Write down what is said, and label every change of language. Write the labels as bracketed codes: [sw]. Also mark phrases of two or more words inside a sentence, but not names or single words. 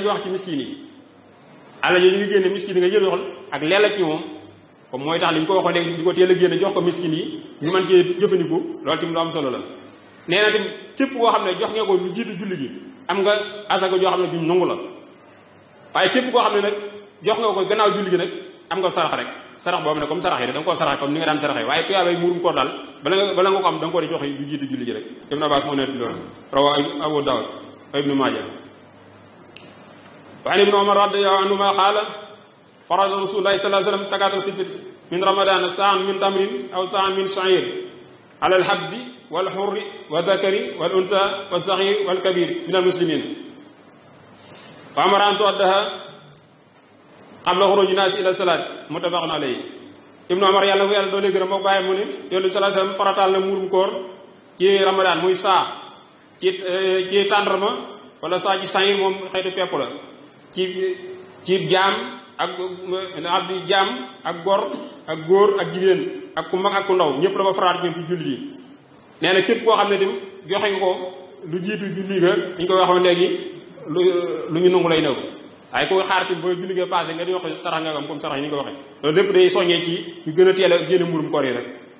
[wo] ñu wax ci miskin yi àlla yi ñu ngi génne miskin yi nga jël yoxal ak leelal ci moom comme mooy tax li ñu ko waxoon léegi di ko teel a génne jox ko miskin yi ñu mën cee jëfandiku loolu tamit lu am solo la nee na tamit képp koo xam ne jox nga ko lu jiitu julli gi am nga asaka joo xam ne juñ nangu la waaye képp koo xam ne nag jox nga ko gannaaw julli gi nag am nga sarax rek sarax boobu nag comme sarax yi rek da nga koo saraxe comme ni nga daan saraxee waaye tuyaabay muurum koor daal bala nga ko am da nga ko di joxe lu jiitu julli gi rek Ibn Abbas moo nekk loolu rawa Abu Dawud wa Ibnu Maaja [ar] وعن ابن عمر رضي الله عنهما قال فرض رسول الله صلى الله عليه وسلم زكاة الفطر من رمضان صاعا من تمر أو صاعا من شعير على العبد والحر والذكر والأنثى والصغير والكبير من المسلمين فأمر أن تؤدى قبل خروج الناس إلى الصلاة متفق عليه [wo] Ibnu Umar yàlla na ko yàlla doole gërëm moo bàyyi mu ne yonent [ar] صلى الله عليه وسلم [wo] farataal na muurum koor ci ramadan muy saa ci tàndarma wala saa ci sha'ir moom xeetu pepp la ci jaam ak abdi jaam ak gor ak góor ak jigéen ak ku mag ak ku ndaw ñëpp dafa faraat ñoom ci julli yi nee na képp koo xam ne tim joxe nga ko lu jiitu julli ga ñu koy waxoon léegi lu ñu nangu lay néew waaye ku xaar tim ba julli ga passé nga di wax sarax nga am comme sarax yi ni nga ko waxee loolu lépp day soññee ci ñu gën a teel a génne muurum koor yi rek